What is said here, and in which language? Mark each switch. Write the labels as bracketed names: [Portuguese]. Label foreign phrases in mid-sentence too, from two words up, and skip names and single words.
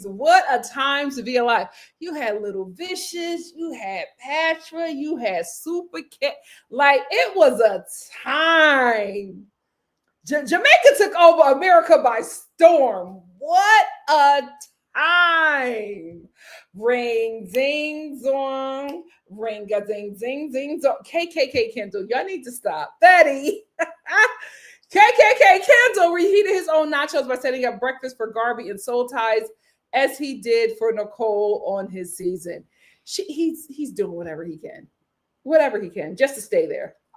[English] What a time to be alive. You had Little Vicious, you had Patra, you had Super Cat. Like, it was a time. Jamaica took over America by storm. What a time. Ring, zing, zong. Ring, a zing, zing, zing, zong. KKK Kendall, y'all need to stop. Betty. KKK Kendall reheated his own nachos by setting up breakfast for Garvey and Soul Ties as he did for Nicole on his season. He's doing whatever he can just to stay there.